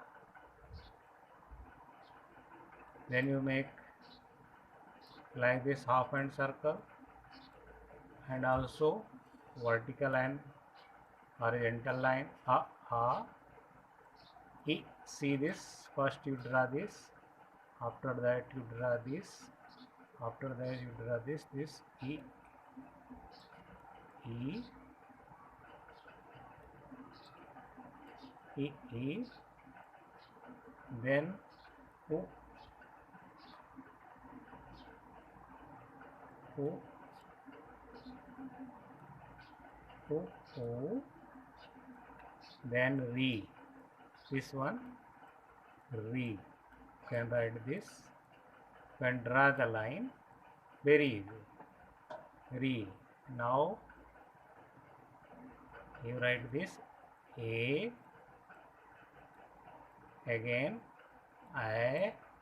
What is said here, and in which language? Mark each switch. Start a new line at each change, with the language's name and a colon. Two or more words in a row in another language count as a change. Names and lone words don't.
English: Then you make like this half iron circle and also vertical and horizontal line. A, E. See this. First you draw this. After that you draw this. After that you draw this. This E. E, E, E, then O, O, O, O, then re. This one, re. You can write this. You can draw the line. Very easy. Re. Now you write this A, again I,